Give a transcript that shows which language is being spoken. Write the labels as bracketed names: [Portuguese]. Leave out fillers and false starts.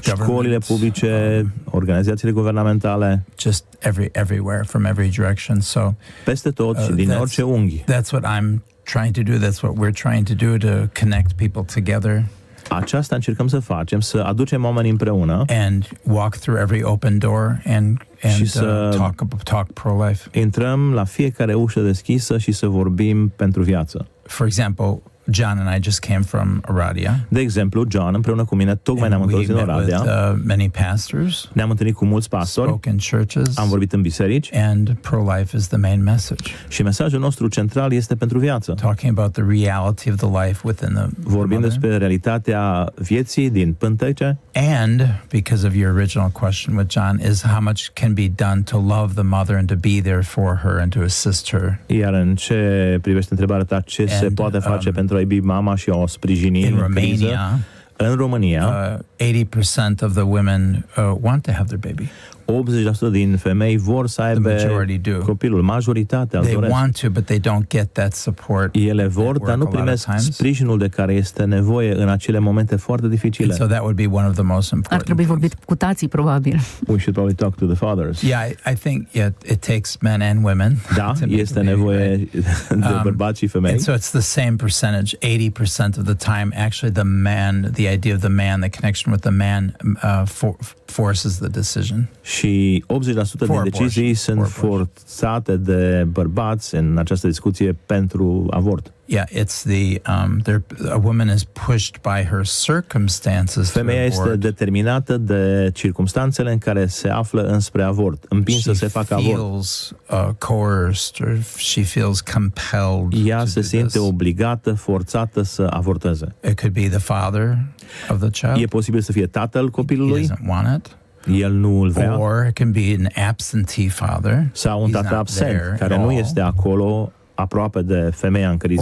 [Romanian] școlile publice, organizațiile guvernamentale, [English] just everywhere, from every direction. So [Romanian] peste tot și din orice unghi. [English] That's what I'm trying to do. That's what we're trying to do to connect people together. [Romanian] Aceasta încercăm să facem, să aducem oamenii împreună [English] and walk through every open door and talk pro-life. [Romanian] Intrăm la fiecare ușă deschisă și să vorbim pentru viață. [English] For example, John and I just came from Oradea. [Romanian] De exemplu, John împreună cu mine tocmai ne-am întors din Oradea. [English] Many pastors. [Romanian] Ne-am întâlnit cu mulți pastori. [English] Spoke in churches. [Romanian] Am vorbit în biserici. [English] And pro-life is the main message. [Romanian] Și mesajul nostru central este pentru viață. [English] Talking about the reality of the life within the [Romanian] Vorbim despre realitatea vieții din pântece. [English] And because of your original question with John is how much can be done to love the mother and to be there for her and to assist her. [Romanian] Iar în ce privește întrebarea ta, ce se poate face pentru a iubi mama și a o sprijini în criză? În România, [English] 80% of the women want to have their baby. [Romanian] 80% din femei vor să aibă copilul. Majoritatea îl doresc. [English] They want to, but they don't get that support. [Romanian] Ele vor, dar nu primesc sprijinul de care este nevoie în acele momente foarte dificile. [English] So that would be one of the most important. [Romanian] Ar trebui vorbit cu tații, probabil. [English] We should probably talk to the fathers. Yeah, I think it takes men and women. [Romanian] Da, este nevoie de bărbați și femei. [English] And so it's the same percentage. 80% of the time, actually, the idea of the man, the connection with the man, forces the decision. [Romanian] Și 80% din decizii sunt forțate de bărbați în această discuție pentru avort. [English] Yeah, it's a woman is pushed by her circumstances. [Romanian] Femeia este determinată de circumstanțele în care se află înspre avort, împinsă să se facă avort. [English] Coerced, or she feels compelled. [Romanian] Ea se simte obligată, forțată să avorteze. [English] It could be the father of the child. [Romanian] E posibil să fie tatăl copilului. [English] He doesn't want it. [Romanian] El nu îl vrea. [English] Or it can be an absentee father. [Romanian] Sau un tată absent care nu este acolo aproape de femeia în criză.